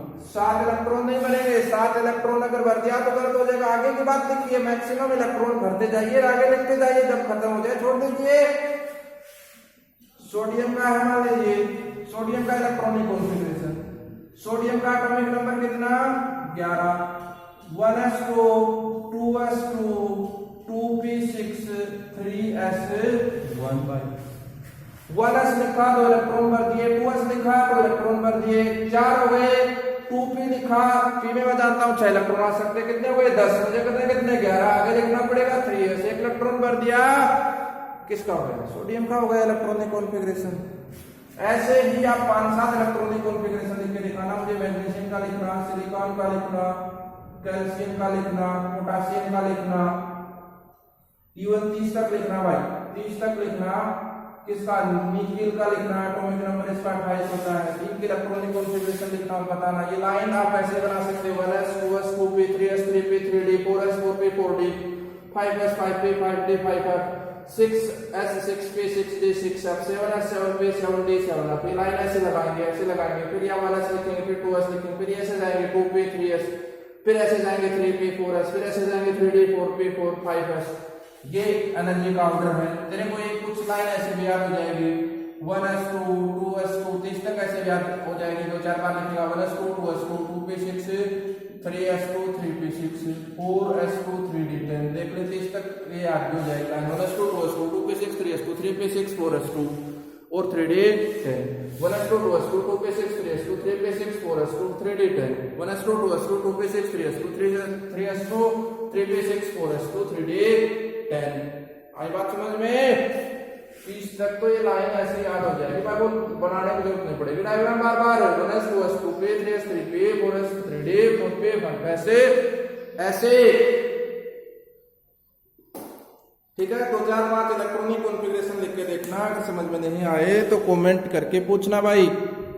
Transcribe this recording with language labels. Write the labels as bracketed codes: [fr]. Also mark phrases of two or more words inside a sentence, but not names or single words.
[hi] 7 इलेक्ट्रॉन नहीं बनेंगे, 7 इलेक्ट्रॉन अगर भर दिया तो गलत हो जाएगा। आगे की बात लिखिए, [en] maximum electron [hi] भरते जाइए, आगे लिखते जाइए, जब खत्म हो जाए छोड़ दीजिए। सोडियम का है, मान लीजिए सोडियम का [en] electronic configuration, [hi] सोडियम का [en] atomic number [hi] कितना 11, 1s2 2s2 2p6 3s1 1s लिखा 2 इलेक्ट्रॉन भर दिए, 2s लिखा 2 इलेक्ट्रॉन भर दिए, 4 हो गए। 2p लिखा, p में मैं जानता हूं 6 इलेक्ट्रॉन आ सकते, कितने हो गए 10, मुझे कितने 11, आगे लिखना पड़ेगा 3s, 1 इलेक्ट्रॉन भर दिया, किसका हो गया सोडियम का हो गया [en] electronic configuration. [hi] ऐसे ही आप 5-7 [en] electronic configuration [hi] लिख के दिखाना मुझे, मैग्नीशियम का लिखना, सिलिकॉन का लिखना, कैल्शियम का लिखना, पोटासियम का लिखना, इवन 30 तक लिखना भाई, 30 तक लिखना। किसका निकेल का लिखना, [en] atomic number [hi] इसका 28 होता है। इनके [en] electronic configuration [hi] लिखना और बताना। ये लाइन आप ऐसे बना सकते हो 1s 2s 2p 3s 3p 3d 4s 4p 4d 5s 5p 5d 5f 6s 6p 6d 6f 7s 7p 7d 7f। ये लाइन ऐसे लगाएंगे फिर ये 1s लिखेंगे, फिर 2s लिखेंगे, फिर ऐसे जाएंगे 2p 3s, फिर ऐसे जाएंगे 3p 4s, फिर ऐसे जाएंगे 3d 4p 4 5s, ये एनर्जी का ऑर्डर है। तेरे को एक कुछ लाइन ऐसे भी याद हो जाएगी 1s2 2s2 3 तक ऐसे याद हो जाएगी, 2-4 बार लिखेगा 1s2 2s2 2p6 3s2 3p6 4s2 3d10। देख ले 30 तक ये याद हो जाएगी लाइन 1s2 2s2 2p6 3s2 3p6 4s2 और 3d10 1s2 2s2 2p6 3s2 3p6 4s2 3d10 1s2 2s2 2p6 3s2 3s2 3p6 4s2 3d10। आई बात समझ में? 30 तक तो ये लाइन ऐसे याद हो जाएगी, बाबू बनाने की जरूरत नहीं पड़ेगी। डायग्राम बार बार 1s 2s 2p 3s 3p 4s 3d 4p 1 ऐसे ऐसे, ठीक है। तो 4-5 [en] electronic configuration [hi] लिख के देखना, अगर समझ में नहीं आए तो कमेंट करके पूछना भाई।